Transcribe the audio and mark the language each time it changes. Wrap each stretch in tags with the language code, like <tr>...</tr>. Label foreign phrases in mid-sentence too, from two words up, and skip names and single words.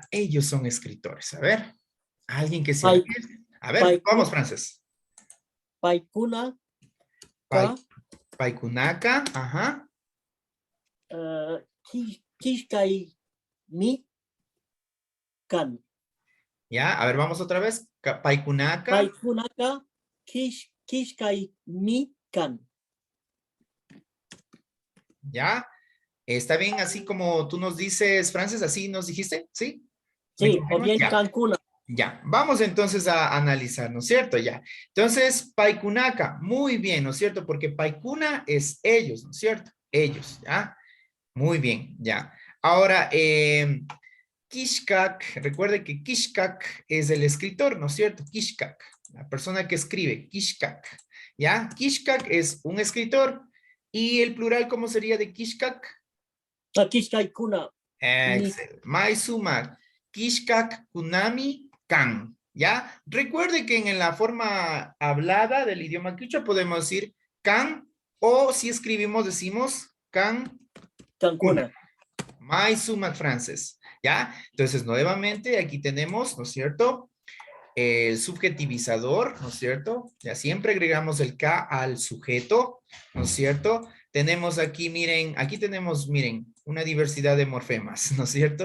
<es>Ellos son escritores. A ver. Alguien que sea. A ver, vamos, Frances.</es> <qu>Paikuna. Paikunaka. Ajá. Kishkai mi kan.</qu> <es>Ya, a ver, vamos otra vez.</es> <qu>Paikunaka. Paikunaka kishkai mi kan.</qu> <es>Ya. ¿Está bien así como tú nos dices, Frances? ¿Así nos dijiste? ¿Sí? Sí, o bien Cancuna. Ya, vamos entonces a analizar, ¿no es cierto? Ya. Entonces, Paikunaka, muy bien, ¿no es cierto? Porque Paikuna es ellos, ¿no es cierto? Ellos, ¿ya? Muy bien, ya. Ahora, Kishkak, recuerde que Kishkak es el escritor, ¿no es cierto? Kishkak, la persona que escribe, Kishkak, ¿ya? Kishkak es un escritor. ¿Y el plural cómo sería de Kishkak?</es> <qu>Kishkai kuna.</qu> <es>Excelente.</es> <qu>Maisumak, Kishkak kunami kan.</qu> <es>¿Ya? Recuerde que en la forma hablada del idioma quichua podemos decir kan, o si escribimos decimos kan.</es> <qu>Cancuna.</qu> <es>Maisumak Frances. ¿Ya? Entonces, nuevamente aquí tenemos, ¿no es cierto? El subjetivizador, ¿no es cierto? Ya siempre agregamos el K al sujeto, ¿no es cierto? Tenemos aquí, miren, aquí tenemos, miren, una diversidad de morfemas, ¿no es cierto?</es>